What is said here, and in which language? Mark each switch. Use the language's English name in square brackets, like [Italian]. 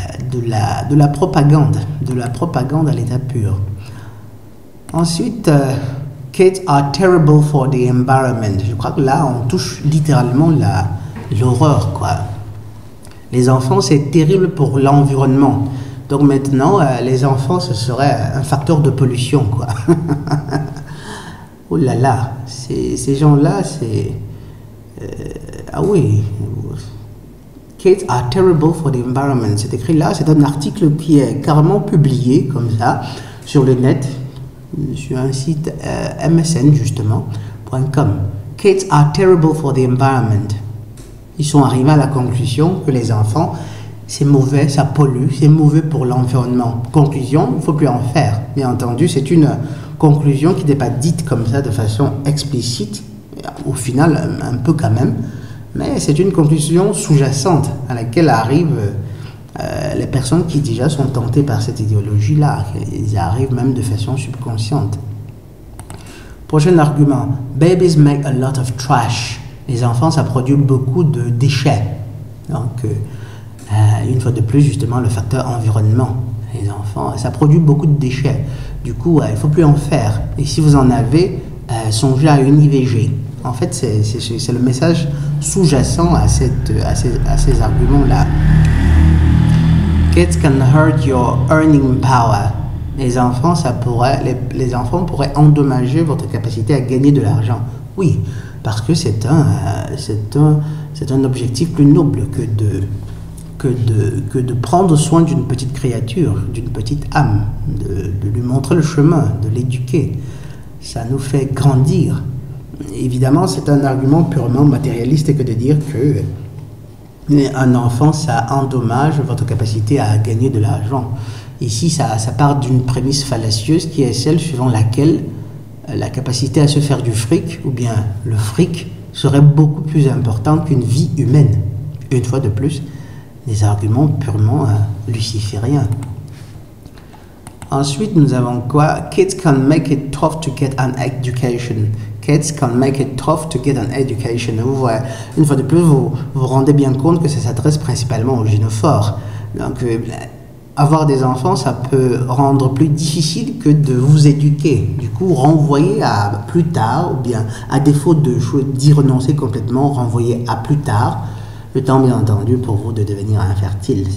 [French] de la propagande à l'état pur. Ensuite, [English] kids are terrible for the environment. [French] Je crois que là, on touche littéralement l'horreur, quoi. Les enfants, c'est terrible pour l'environnement. Donc maintenant, les enfants, ce serait un facteur de pollution, quoi. Oh là là, ces gens-là, c'est... ah oui... [English] Kids are terrible for the environment. [French] C'est écrit là, c'est un article qui est carrément publié comme ça sur le net, sur un site MSN justement, .com. [English] Kids are terrible for the environment. [French] Ils sont arrivés à la conclusion que les enfants, c'est mauvais, ça pollue, c'est mauvais pour l'environnement. Conclusion, il ne faut plus en faire. Bien entendu, c'est une conclusion qui n'est pas dite comme ça de façon explicite, au final un peu quand même. Mais c'est une conclusion sous-jacente à laquelle arrivent les personnes qui déjà sont tentées par cette idéologie-là. Ils arrivent même de façon subconsciente. Prochain argument. [English] Babies make a lot of trash. [French] Les enfants, ça produit beaucoup de déchets. Donc, une fois de plus, justement, le facteur environnement. Les enfants, ça produit beaucoup de déchets. Du coup, il ne faut plus en faire. Et si vous en avez, songez à une IVG. En fait, c'est le message sous-jacent à ces arguments-là. [English] Kids can hurt your earning power. [French] Les enfants, les enfants pourraient endommager votre capacité à gagner de l'argent. Oui, parce que c'est un objectif plus noble que de prendre soin d'une petite créature, d'une petite âme, de lui montrer le chemin, de l'éduquer. Ça nous fait grandir. Évidemment, c'est un argument purement matérialiste que de dire que un enfant, ça endommage votre capacité à gagner de l'argent. Ici, ça part d'une prémisse fallacieuse qui est celle suivant laquelle la capacité à se faire du fric, ou bien le fric, serait beaucoup plus importante qu'une vie humaine. Une fois de plus, des arguments purement lucifériens. Ensuite, nous avons quoi? [English] Kids can make it tough to get an education. Kids can make it tough to get an education. [French] Vous voyez, une fois de plus, vous vous rendez bien compte que ça s'adresse principalement aux gynophores. Donc, avoir des enfants, ça peut rendre plus difficile que de vous éduquer. Du coup, renvoyer à plus tard, ou bien à défaut d'y renoncer complètement, renvoyer à plus tard, le temps bien entendu pour vous de devenir infertile.